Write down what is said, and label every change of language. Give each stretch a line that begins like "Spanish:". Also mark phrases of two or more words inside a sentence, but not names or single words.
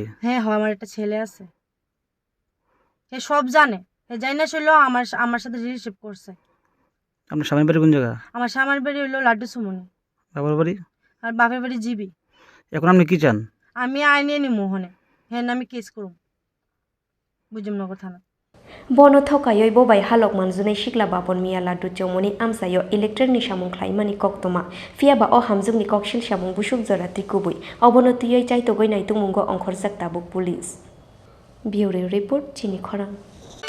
Bangla: হ্যাঁ আমার একটা ছেলে আছে সব জানে জানি না ছিল আমার সাথে রিলেশনশিপ করছে আপনার স্বামীর বাড়ি কোন জায়গা আমার স্বামীর বাড়ি হলো লাড্ডু সুমনি বাবার বাড়ি আর বাপের বাড়ি জিবি এখন আপনি কি চান আমি আইনে নি মোহনে হ্যাঁ আমি কেস করব বুজমনগর থানা
Kok Borok: bono thokayoi bobai halok manjunai sikla bapon miya laddu chomoni amsayo electric ni samung khlaimani koktoma phiaba o hamjukni kokshil samung busuk jora tikubui obono tuyoi chaitogoi nai tumungo ongkhorjak tabuk
English: police bureau report
Kok Borok: Chini Khorang